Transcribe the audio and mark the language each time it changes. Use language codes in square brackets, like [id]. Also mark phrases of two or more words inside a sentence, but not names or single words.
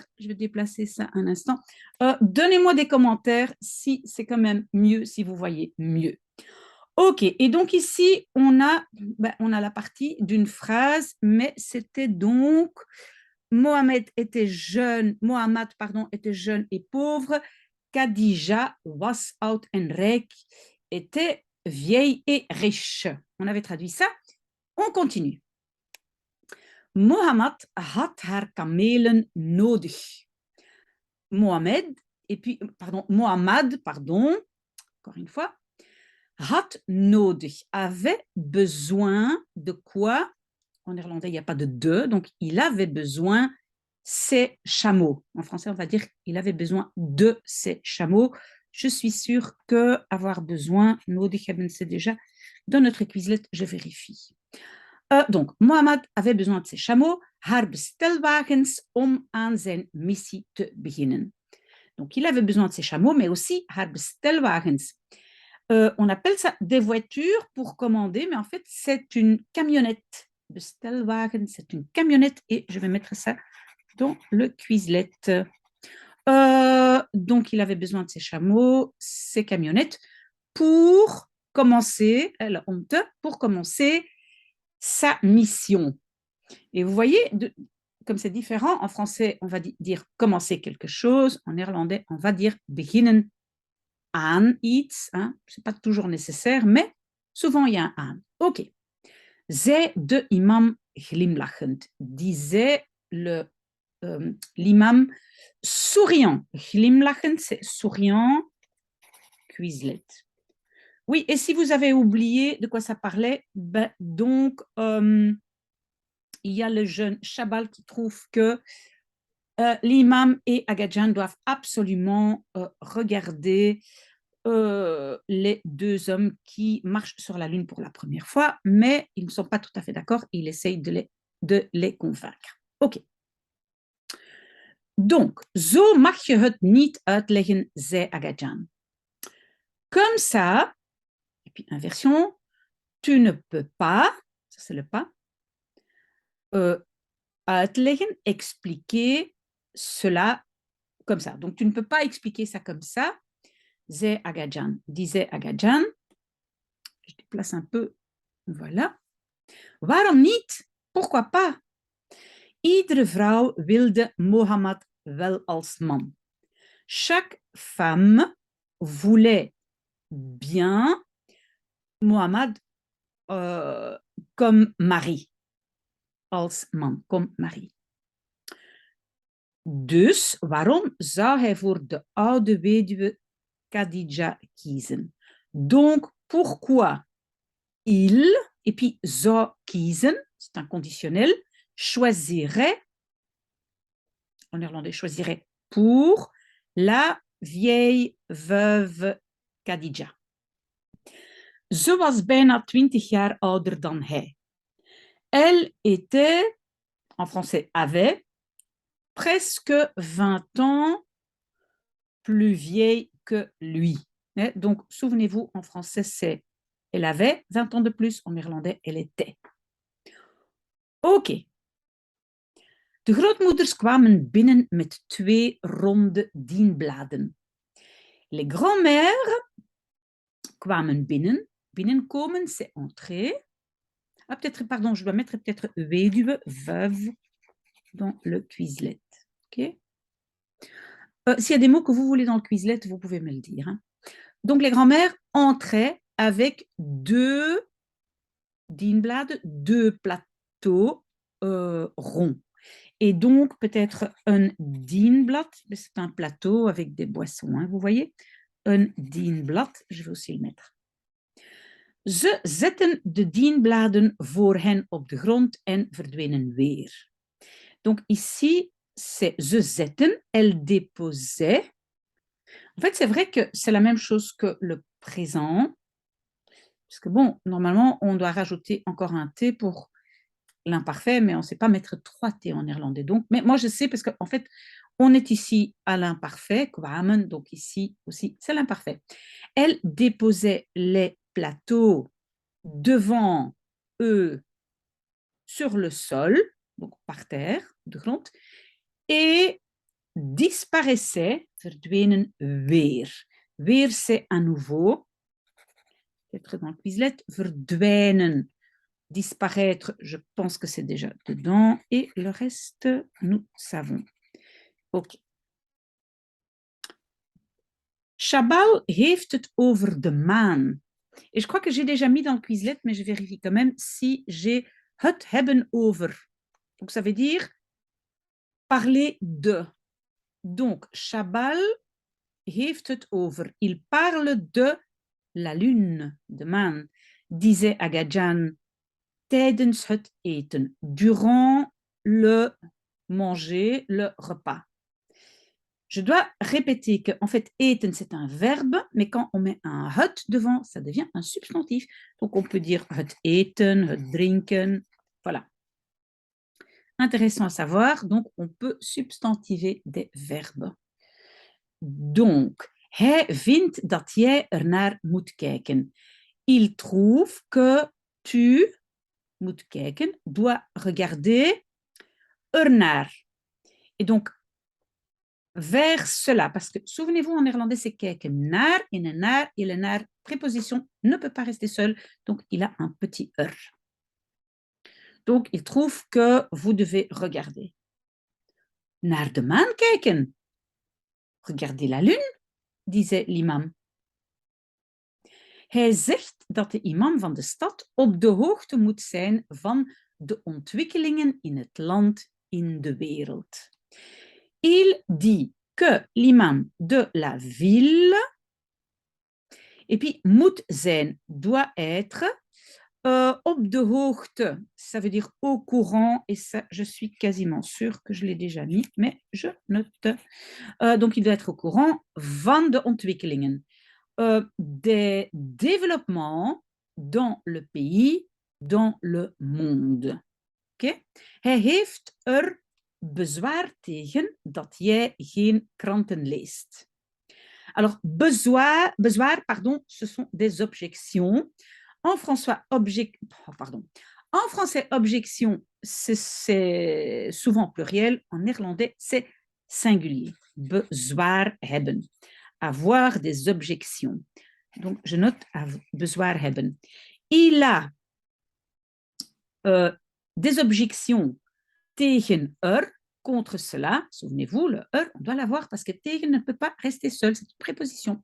[fr] Je vais déplacer ça un instant. Donnez-moi des commentaires si c'est quand même mieux, si vous voyez mieux. Ok, et donc ici, on a la partie d'une phrase, mais c'était donc Mohamed, pardon, était jeune et pauvre, [nl] Khadija was oud en rijk, [fr] était vieille et riche. On avait traduit ça. On continue. [nl] Mohamed had haar kamelen nodig. [fr] Mohamed, Mohamed, encore une fois, [nl] had nodig, [fr] avait besoin de quoi? En néerlandais, il n'y a pas de, donc il avait besoin ses chameaux. En français, on va dire il avait besoin de ses chameaux. Je suis sûre que avoir besoin, [nl] nodig hebben, [fr] c'est déjà dans notre Quizlet, je vérifie. Donc, Mohamed avait besoin de ses chameaux, [nl] haar bestelwagens, om aan zijn missie te beginnen. [fr] Donc, il avait besoin de ses chameaux, mais aussi [nl] haar bestelwagens. [fr] On appelle ça des voitures pour commander, mais en fait, c'est une camionnette. Bestelwagen, c'est une camionnette et je vais mettre ça dans le Quizlet. Donc, il avait besoin de ses chameaux, ses camionnettes pour commencer, pour commencer sa mission. Et vous voyez, comme c'est différent, en français, on va dire commencer quelque chose, en néerlandais, on va dire [nl] beginnen aan iets. [fr] Hein? Ce n'est pas toujours nécessaire, mais souvent il y a un aan. [nl] Ok. Zei de imam glimlachend, [fr] disait l'imam souriant. Glimlachend, c'est souriant. Quizlet. Oui, et si vous avez oublié de quoi ça parlait, donc il y a le jeune Chabal qui trouve que l'imam et Agadjan doivent absolument regarder les deux hommes qui marchent sur la Lune pour la première fois, mais ils ne sont pas tout à fait d'accord. Il essaye de les convaincre. Ok. Donc, [nl] zo mag je het niet uitleggen, zei Agadjan. [fr] Comme ça, et puis inversion, tu ne peux pas, ça c'est le pas, uitleggen, expliquer cela comme ça. Donc, tu ne peux pas expliquer ça comme ça. Zei Agadjan, disait Agadjan. Je déplace un peu, voilà. [nl] Waarom niet? [fr] Pourquoi pas? [nl] Iedere vrouw wilde Mohammed wel als man. [fr] Chaque femme voulait bien Mohammed comme mari. [nl] Als man, [fr] comme mari. [nl] Dus waarom zou hij voor de oude weduwe Khadija kiezen? [fr] Donc, pourquoi il, et puis [nl] zou kiezen, [fr] c'est un conditionnel, choisirait, en néerlandais, choisirait pour la vieille veuve Khadija. [nl] Ze was bijna 20 jaar ouder dan hij. [fr] Elle était, en français, avait, presque 20 ans plus vieille que lui. Donc, souvenez-vous, en français, c'est elle avait 20 ans de plus, en néerlandais, elle était. Ok. [nl] De grootmoeders kwamen binnen met 2 ronde dienbladen. [fr] Les grands-mères [nl] kwamen binnen. [fr] Binnenkomen, c'est entrer. Ah, peut-être, pardon, je dois mettre peut-être weduwe, veuve, dans le Quizlet. Ok. S'il y a des mots que vous voulez dans le Quizlet, vous pouvez me le dire. Hein. Donc, les grands-mères entraient avec 2 dienbladen, 2 plateaux ronds. Et donc, peut-être un dienblad, c'est un plateau avec des boissons, hein, vous voyez. Un dienblad, je vais aussi le mettre. [nl] Ze zetten de dienbladen voor hen op de grond en verdwenen weer. [fr] Donc ici, c'est [nl] ze zetten, [fr] elle déposait. En fait, c'est vrai que c'est la même chose que le présent, Parce que bon, normalement, on doit rajouter encore un T pour l'imparfait, mais on ne sait pas mettre 3 T en néerlandais. Donc, mais moi, je sais parce qu'en fait, on est ici à l'imparfait, kwamen, donc ici aussi, c'est l'imparfait. Elle déposait les plateaux devant eux sur le sol, donc par terre, [nl] de grond, [fr] et disparaissait, [nl] verdwenen weer. [fr] Weer, c'est à nouveau, peut-être dans le Quizlet, verdwijnen, disparaître, je pense que c'est déjà dedans, et le reste, nous savons. Ok. [nl] Chabal heeft het over de maan. [fr] Et je crois que j'ai déjà mis dans le Quizlet, mais je vérifie quand même si j'ai [nl] het hebben over. [fr] Donc ça veut dire parler de. Donc, [nl] Chabal heeft het over. [fr] Il parle de la lune, [nl] de maan, [fr] disait Agadjan [nl] tijdens het eten, [fr] durant le manger, le repas. Je dois répéter que, en fait, eten, c'est un verbe, mais quand on met un het devant, ça devient un substantif. Donc, on peut dire [nl] het eten, het drinken, [fr] voilà. Intéressant à savoir, donc on peut substantiver des verbes. Donc, [nl] hij vindt dat jij ernaar moet kijken. [fr] Il trouve que tu [nl] moet kijken, [fr] dois regarder ernaar. Et donc, vers cela, parce que souvenez-vous, en néerlandais, c'est [nl] kijken naar, [fr] et le naar, et le naar, préposition, ne peut pas rester seul, donc il a un petit Donc, il trouve que vous devez regarder. [nl] Naar de maan kijken. [fr] Regardez la lune, disait l'imam. [nl] Hij zegt dat de imam van de stad op de hoogte moet zijn van de ontwikkelingen in het land, in de wereld. [fr] Il dit que l'imam de la ville, et puis [nl] moet zijn, [fr] doit être, [nl] op de hoogte, [fr] ça veut dire au courant, et ça, je suis quasiment sûre que je l'ai déjà mis, mais je note. Donc, il doit être au courant [nl] van de ontwikkelingen. [fr] Des développements dans le pays, dans le monde. Okay? [nl] Hij heeft er bezwaar tegen dat jij geen kranten leest. [fr] Alors, bezwaar, pardon, ce sont des objections. En français, objection, c'est souvent pluriel. En néerlandais, c'est singulier. [nl] Bezwaar hebben. [fr] Avoir des objections. Donc, je note [nl] bezwaar hebben. [fr] Il a des objections tegen contre cela. Souvenez-vous, le on doit l'avoir parce que tegen ne peut pas rester seul, c'est une préposition.